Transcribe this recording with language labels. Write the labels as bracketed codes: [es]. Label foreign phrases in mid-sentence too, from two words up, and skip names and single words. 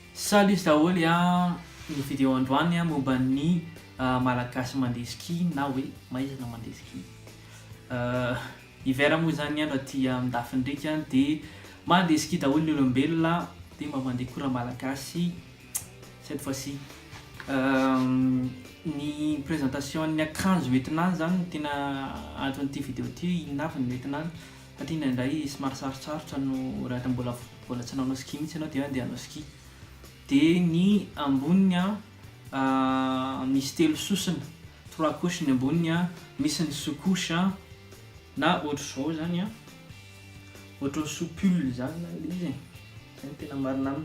[mg] Salut izy daholo ny vidéo androany momba ny malagasy mandeha ski na hoe maizina mandeha ski. Hiver moa zany andro aty amindafy ndraika dia mandeha ski daholo ny olombelona dia mba mandeha koa raha malagasy [fr] cette fois-ci. [mg] Ny présentation ny akanjo entinany zany tena anton'ity vidéo ty inavy ny entinany satria indraindray somary sarotsarotra no raha mbola tsy nanao ski mihitsy ianao dia andeha hanao ski. Dia ny amboniny misy telo sosiny, 3 couches ny amboniny misy ny sous-couche na ohatr'izao zany ohatran'ny sous-pull zany izy zany tena marina aminy.